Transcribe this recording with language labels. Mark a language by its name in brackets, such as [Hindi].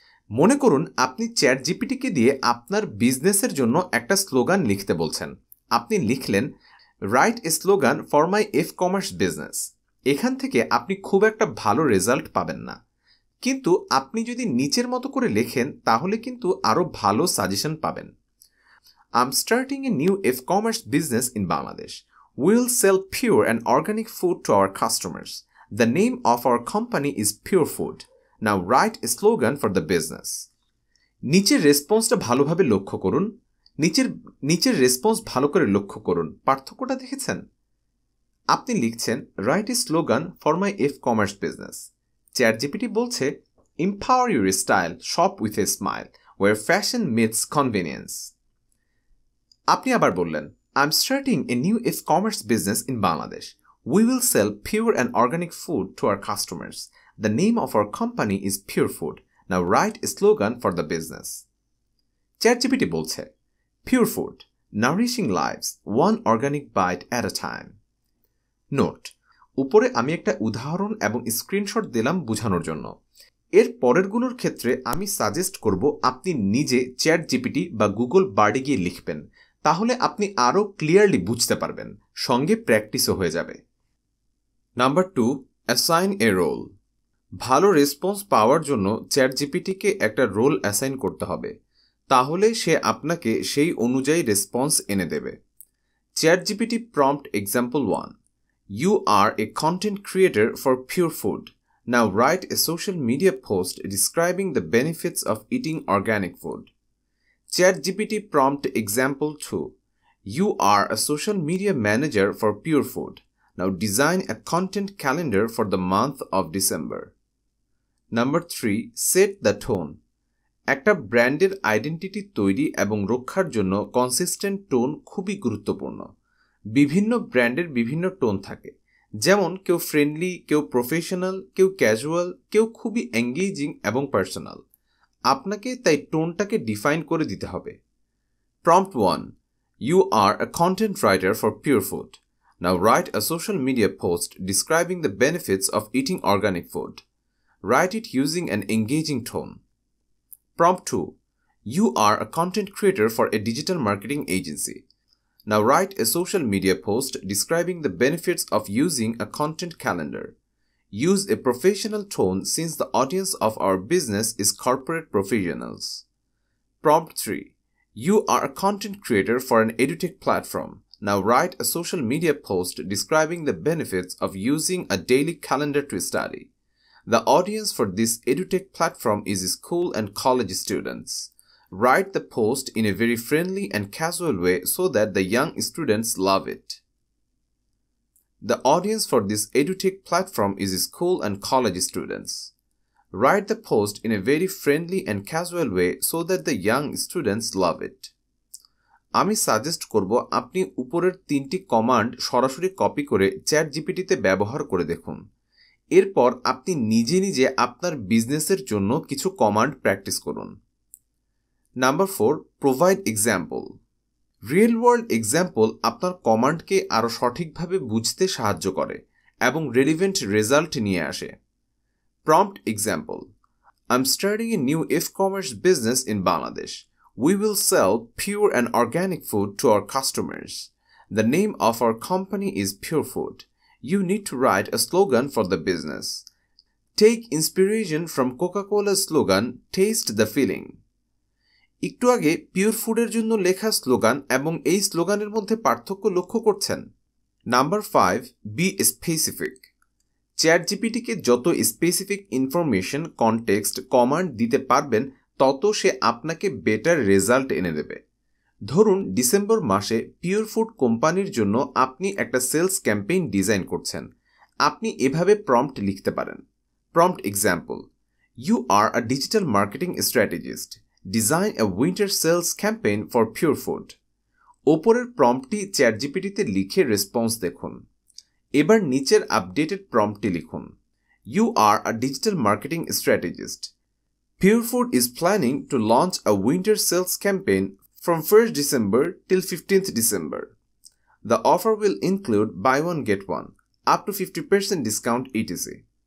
[Bangla] মনে করুন আপনি চ্যাটজিপিটিকে দিয়ে আপনার বিজনেসের জন্য একটা স্লোগান লিখতে বলছেন। আপনি লিখলেন, write a slogan for my e-commerce business. এখান থেকে আপনি খুব একটা ভালো রেজাল্ট পাবেন না, কিন্তু আপনি যদি নিচের মতো করে লেখেন তাহলে কিন্তু আরও ভালো সাজেশন পাবেন। [English] I'm starting a new e-commerce business in Bangladesh. We'll sell pure and organic food to our customers. The name of our company is Pure Food. Now write a slogan for the business. [Bangla] নিচের রেসপন্সটা ভালোভাবে লক্ষ্য করুন। নিচের response ভালো করে লক্ষ্য করুন। পার্থক্যটা দেখেছেন? আপনি লিখছেন write a slogan for my e-commerce business. ChatGPT বলছে empower your style, shop with a smile, war fashion meets convenience. আপনি আবার বললেন [English] I'm starting a new e-commerce business in Bangladesh. We will sell pure and organic food to our customers. The name of our company is Pure Food. Now write a slogan for the business. [Bangla] ChatGPT বলছে [English] Pure Food, nourishing lives, one organic bite at a time. [Bangla] Note, উপরে আমি একটা উদাহরণ এবং screenshot দিলাম বোঝানোর জন্য। এর পরেরগুলোর ক্ষেত্রে আমি সাজেস্ট করব আপনি নিজে ChatGPT বা গুগল বার্ডে গিয়ে লিখবেন, তাহলে আপনি আরও ক্লিয়ারলি বুঝতে পারবেন, সঙ্গে প্র্যাকটিসও হয়ে যাবে। নাম্বার 2, অ্যাসাইন এ রোল। ভালো রেসপন্স পাওয়ার জন্য ChatGPTকে একটা রোল অ্যাসাইন করতে হবে, তাহলে সে আপনাকে সেই অনুযায়ী রেসপন্স এনে দেবে। [English] ChatGPT prompt example 1. You are a content creator for Pure Food. Now write a social media post describing the benefits of eating organic food. ChatGPT prompt example 2. You are a social media manager for Pure Food. Now design a content calendar for the month of December. Number 3. Set the tone. [Bangla] একটা ব্র্যান্ডের identity তৈরি এবং রক্ষার জন্য consistent tone খুবই গুরুত্বপূর্ণ। বিভিন্ন ব্র্যান্ডের বিভিন্ন টোন থাকে, যেমন কেউ ফ্রেন্ডলি, কেউ প্রফেশনাল, কেউ ক্যাজুয়াল, কেউ খুবই এঙ্গেজিং এবং পার্সোনাল। আপনাকে তাই টোনটাকে ডিফাইন করে দিতে হবে। [English] Prompt 1. You are a content writer for Pure Food. Now write a social media post describing the benefits of eating organic food. Write it using an engaging tone. Prompt 2. You are a content creator for a digital marketing agency. Now write a social media post describing the benefits of using a content calendar. Use a professional tone since the audience of our business is corporate professionals. Prompt 3. You are a content creator for an edutech platform. Now write a social media post describing the benefits of using a daily calendar to study. The audience for this edutech platform is school and college students. Write the post in a very friendly and casual way so that the young students love it. The audience for this edutech platform is school and college students. Write the post in a very friendly and casual way so that the young students love it. [Bangla] আমি suggest করব আপনি উপরের 3টি command সরাসরি copy করে ChatGPTতে ব্যবহার করে দেখুন। এরপর আপনি নিজে নিজে আপনার বিজনেসের জন্য কিছু কমান্ড প্র্যাকটিস করুন। [English] Number 4. [Bangla] Provide example. Real world example আপনার কমান্ডকে আরও সঠিকভাবে বুঝতে সাহায্য করে এবং রেলিভেন্ট রেজাল্ট নিয়ে আসে। [English] Prompt example. I'm starting a new e-commerce business in Bangladesh. We will sell pure and organic food to our customers. The name of our company is Pure Food. You need to write a slogan for the business. Take inspiration from Coca-Cola's slogan, Taste the Feeling. [Bangla] একটু আগে pure ফুডের জন্য লেখা slogan এবং এই স্লোগানের মধ্যে পার্থক্য লক্ষ্য করছেন। [English] Number 5. [Bangla] B specific. ChatGPTকে যত স্পেসিফিক ইনফরমেশন, কনটেক্সট, কমান্ড দিতে পারবেন তত সে আপনাকে বেটার রেজাল্ট এনে দেবে। ধরুন ডিসেম্বর মাসে পিওর ফুড কোম্পানির জন্য আপনি একটা সেলস ক্যাম্পেইন ডিজাইন করছেন। আপনি এভাবে প্রম্পট লিখতে পারেন। Prompt example. [English] You are a digital marketing strategist. Design a winter sales campaign for Pure Food. [Bangla] ওপরের প্রম্পটটি ChatGPTতে লিখে রেসপন্স দেখুন। এবার নিচের আপডেটেড প্রম্পটটি লিখুন। [English] You are a digital marketing strategist. Pure Food is planning to launch a winter sales campaign from 1st December till 15th December. The offer will include buy one get one, up to 50% discount etc.